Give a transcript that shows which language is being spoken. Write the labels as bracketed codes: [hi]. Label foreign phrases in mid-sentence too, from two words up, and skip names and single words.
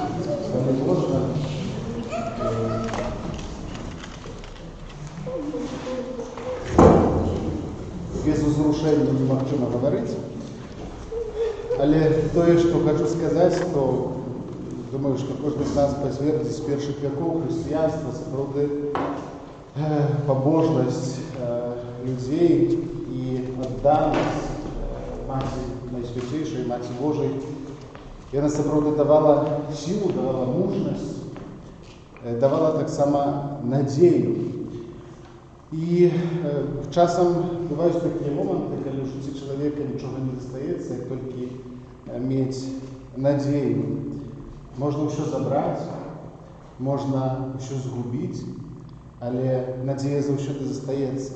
[uk] Не можна? [be] Без узрушення немагчыма гаварыць. Але тое, што хочу сказаць, то думаю, што кожны з нас пазвердзіць з першых вякоў хрысціянства сапраўды пабожнасць людзей і адданасць Маці Найсвяцейшай, Маці Божай. Яна сапраўды давала сілу, давала мужнасць, давала таксама надзею. [uk] І часом бувають такі моменти, коли в житті чоловіка нічого не достається, як тільки мати надію. Можна все забрати, можна все згубити, але надія завжди зостається.